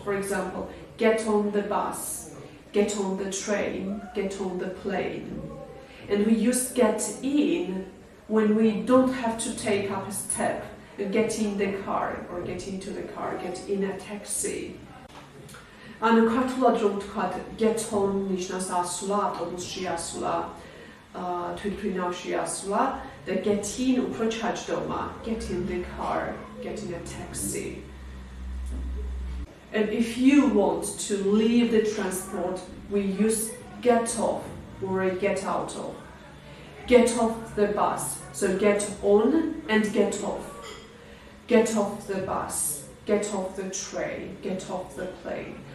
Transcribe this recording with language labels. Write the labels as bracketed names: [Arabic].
[English] For example, get on the bus, get on the train, get on the plane. And we use get in when we don't have to take up a step and get in the car or get into the car, get in a taxi. [Georgian] ანუ ქართულად რომ ვთქვათ get on ნიშნავს ასვლა, ავტობუსში ასვლა, თვითმფრინავში ასვლა და get in უფრო ჩაჯდომა, [English] get in the car, get in a taxi. And if you want to leave the transport, we use get off or get out of. Get off the bus, so get on and get off. Get off the bus, get off the train, get off the plane.